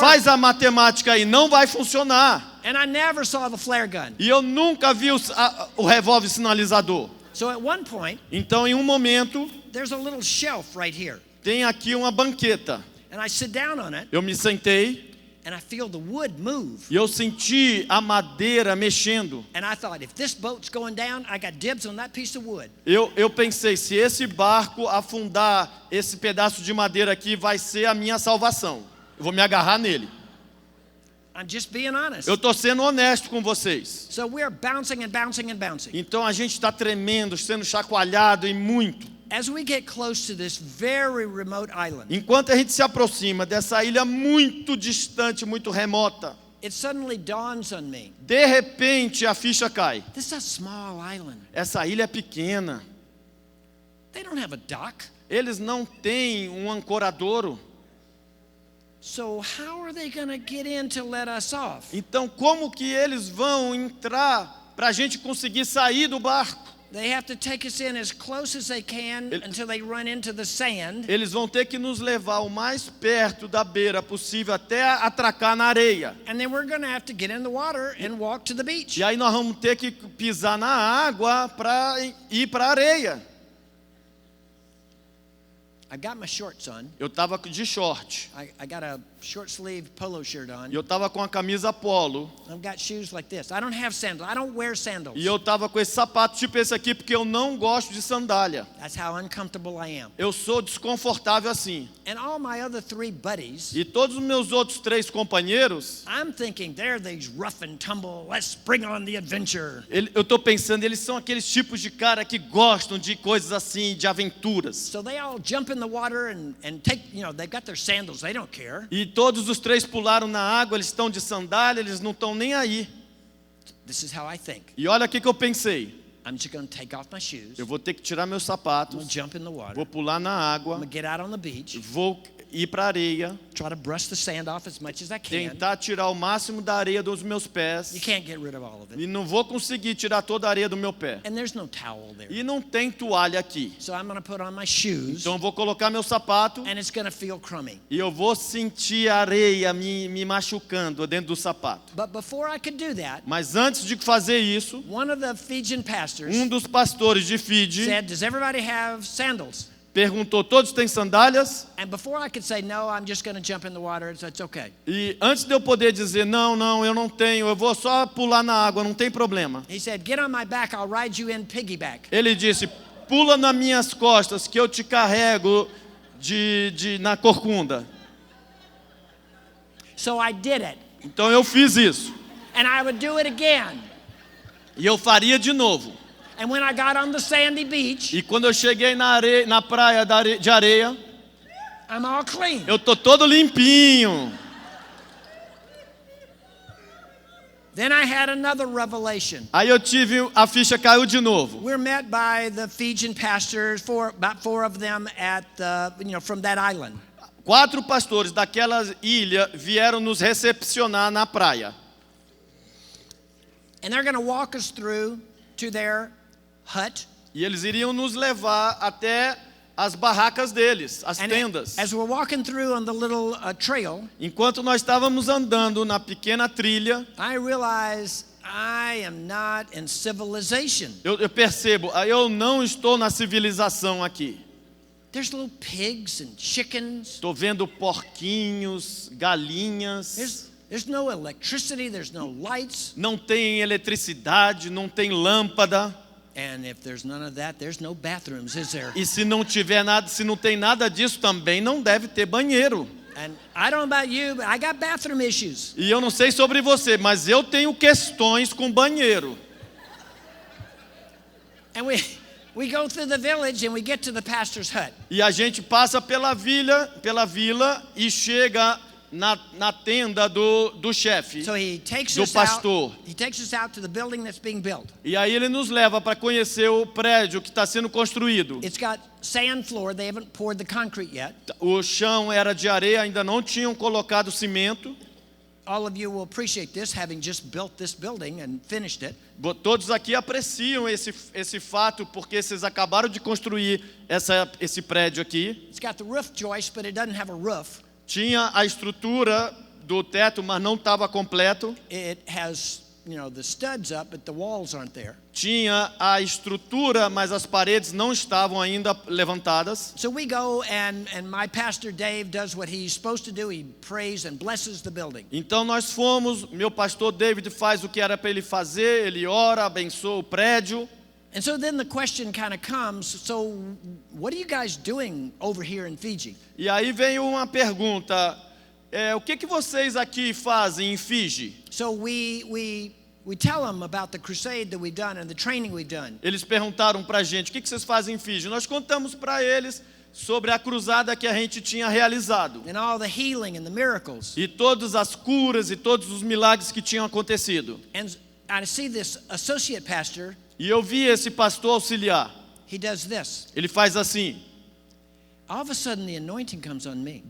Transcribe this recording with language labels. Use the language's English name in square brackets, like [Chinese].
[Portuguese] Faz a matemática aí, não vai funcionar. [English] And I never saw the flare gun. [Portuguese] E eu nunca vi o revólver sinalizador. [English] So at one point, [Portuguese] Então, em um momento, [English] there's a little shelf right here. [Portuguese] tem aqui uma banqueta. [English] And I sit down on it [Portuguese] Eu me sentei [English] and I feel the wood move. [Portuguese] e eu senti a madeira mexendo. [English] And I thought, if this boat's going down, I got dibs on that piece of wood. [Portuguese] Eu pensei, se esse barco afundar, esse pedaço de madeira aqui vai ser a minha salvação. Eu vou me agarrar nele. [English] I'm just being honest. [Portuguese] Eu estou sendo honesto com vocês. [English] So we're bouncing and bouncing and bouncing. [Portuguese] Então a gente está tremendo, sendo chacoalhado e muito. [English] As we get close to this very remote island, [Portuguese] Enquanto a gente se aproxima dessa ilha muito distante, muito remota, [English] it suddenly dawns on me. [Portuguese] de repente a ficha cai. [English] This is a small island. [Portuguese] Essa ilha é pequena. [English] They don't have a dock. [Portuguese] Eles não têm um ancoradouro. [English] So how are they going to get in to let us off? [Portuguese] Então como que eles vão entrar para a gente conseguir sair do barco? [English] They have to take us in as close as they can until they run into the sand. [Portuguese] Eles vão ter que nos levar o mais perto da beira possível até atracar na areia. [English] And then we're going to have to get in the water and walk to the beach. [Portuguese] E aí nós vamos ter que pisar na água para ir para a areia. [English] I got my shorts on. [Portuguese] Eu estava de short. [English] I got a short sleeve polo shirt on. [Portuguese] E eu estava com a camisa polo. [English] I've got shoes like this. I don't have sandals. I don't wear sandals. [Portuguese] E eu estava com esse sapato tipo esse aqui porque eu não gosto de sandália. [English] That's how uncomfortable I am. [Portuguese] Eu sou desconfortável assim. [English] And all my other 3 buddies, [Portuguese] E todos os meus outros 3 companheiros, [English] I'm thinking they're these rough and tumble, let's bring on the adventure. [Portuguese] eu estou pensando, eles são aqueles tipos de cara que gostam de coisas assim, de aventuras. [English] So they all jump in the water and take, they've got their sandals. They don't care. [Portuguese] E todos os 3 pularam na água, eles estão de sandália, eles não estão nem aí. [English] This is how I think. [Portuguese] E olha o que eu pensei. [English] I'm just going to take off my shoes. [Portuguese] Eu vou ter que tirar meus [English] I'm going [Portuguese] sapatos, [English] to jump in the water. [Portuguese] vou pular na [English] I'm [Portuguese] água, [English] going to get out on the beach, [Portuguese] vou ir para a areia, [English] try to brush the sand off as much as I can. [Portuguese] tentar tirar o máximo da areia dos meus pés. [English] You can't get rid of all of it. [Portuguese] E não vou conseguir tirar toda a areia do meu pé. [English] And there's no towel there. [Portuguese] E não tem toalha aqui. [English] So I'm going to put on my shoes, [Portuguese] Então eu vou colocar meu sapato [English] and it's going to feel crummy. [Portuguese] e eu vou sentir a areia me machucando dentro do sapato. [English] But before I could do that, [Portuguese] Mas antes de fazer isso, [English] one of the Fijian pastors [Portuguese] dos pastores de Fiji [English] said, "Does everybody have sandals?" [Portuguese] perguntou, todos têm sandálias? [English] And before I could say no, I'm just going to jump in the water, so it's okay. [Portuguese] E antes de eu poder dizer, não, eu não tenho, eu vou só pular na água, não tem problema. [English] He said, "Get on my back, I'll ride you in piggyback." [Portuguese] Ele disse, pula nas minhas costas que eu te carrego na corcunda. [English] So I did it. [Portuguese] Então eu fiz isso. [English] And I would do it again. [Portuguese] E eu faria de novo. [English] And when I got on the sandy beach, [Portuguese] E quando eu cheguei na praia de areia, [English] I'm all clean. [Portuguese] eu tô todo limpinho. [English] Then I had another revelation. [Portuguese] Aí eu tive, a ficha caiu de novo. [English] We're met by the Fijian pastors, about 4 of them at from that island. [Portuguese] 4 pastores daquela ilha vieram nos recepcionar na praia. [English] And they're going to walk us through to their hut. [Portuguese] E eles iriam nos levar até as barracas deles, as [English] And [Portuguese] tendas. [English] as we're walking through on the little trail, [Portuguese] Enquanto nós estávamos andando na pequena trilha, [English] I realize I am not in civilization. [Portuguese] eu percebo, eu não estou na civilização aqui. [English] There's little pigs and chickens. [Portuguese] Estou vendo porquinhos, galinhas. [English] There's no electricity, there's no lights. [Portuguese] Não tem eletricidade, não tem lâmpada. [English] And if there's none of that, there's no bathrooms, is there? [Portuguese] E se não tiver nada, se não tem nada disso também não deve ter banheiro. [English] And I don't know about you, but I got bathroom issues. [Portuguese] E eu não sei sobre você, mas eu tenho questões com banheiro. [English] And we go through the village and we get to the pastor's hut. [Portuguese] E a gente passa pela vila e chega na tenda do chefe, [English] So he takes [Portuguese] do [English] us out. [Portuguese] pastor. [English] He takes us out to the building that's being built. [Portuguese] E aí ele nos leva para conhecer o prédio que está sendo construído. [English] It's got sand floor. They haven't poured the concrete yet. [Portuguese] O chão era de areia, ainda não tinham colocado cimento. [English] All of you will appreciate this, having just built this building and finished it. [Portuguese] Todos aqui apreciam esse fato porque vocês acabaram de construir esse prédio aqui. [English] It's got the roof joist, but it doesn't have a roof. [Portuguese] Tinha a estrutura do teto, mas não estava completo. [English] It has, the studs up, but the walls aren't there. [Portuguese] Tinha a estrutura, mas as paredes não estavam ainda levantadas. [English] So we go and my pastor Dave does what he's supposed to do. He prays and blesses the building. [Portuguese] Então nós fomos, meu pastor David faz o que era para ele fazer, ele ora, abençoa o prédio. [English] And so then the question kind of comes, so what are you guys doing over here in Fiji? [Portuguese] E aí vem uma pergunta, o que vocês aqui fazem em Fiji? [English] So we tell them about the crusade that we've done and the training we've done. [Portuguese] Eles perguntaram para a gente, o que vocês fazem em Fiji? Nós contamos para eles sobre a cruzada que a gente tinha realizado. [English] And all the healing and the miracles. [Portuguese] E todas as curas e todos os milagres que tinham acontecido. [English] And I see this associate pastor. [Portuguese] E eu vi esse pastor auxiliar. [English] He does this. [Portuguese] Ele faz assim. [English] All of a sudden the anointing comes on me.